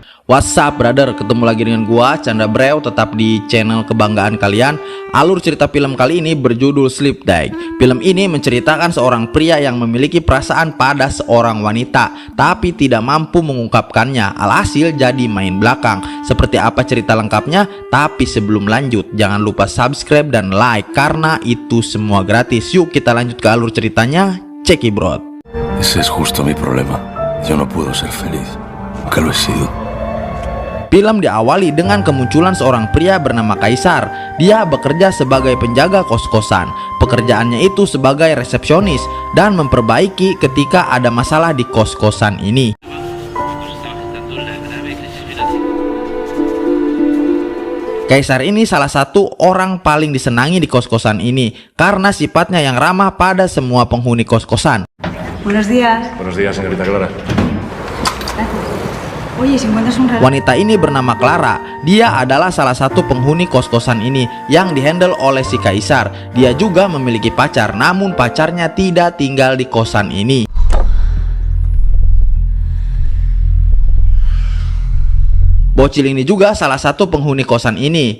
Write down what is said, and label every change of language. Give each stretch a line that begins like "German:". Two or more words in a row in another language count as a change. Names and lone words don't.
English: What's up brother,
Indonesian: ketemu lagi dengan gua Chandra Breu, tetap di channel kebanggaan kalian. Alur cerita film kali ini berjudul Sleep Dive. Film ini menceritakan seorang pria yang memiliki perasaan pada seorang wanita tapi tidak mampu mengungkapkannya, alhasil jadi main belakang. Seperti apa cerita lengkapnya? Tapi sebelum lanjut, jangan lupa subscribe dan like karena itu semua gratis. Yuk kita lanjut ke alur ceritanya, cekibro.
Spanish: Ese es justo mi problema. Yo no puedo ser feliz. Nunca lo he sido.
Indonesian: Film diawali dengan kemunculan seorang pria bernama Kaisar. Dia bekerja sebagai penjaga kos-kosan. Pekerjaannya itu sebagai resepsionis dan memperbaiki ketika ada masalah di kos-kosan ini. Kaisar ini salah satu orang paling disenangi di kos-kosan ini karena sifatnya yang ramah pada semua penghuni kos-kosan.
Spanish: Buenos días. Buenos días, señorita Clara. Oye, si encuentras un reloj.
Indonesian: Wanita ini bernama Clara. Dia adalah salah satu penghuni kos-kosan ini yang dihandle oleh si Kaisar. Dia juga memiliki pacar, namun pacarnya tidak tinggal di kosan ini. Bocil ini juga salah satu penghuni kosan ini.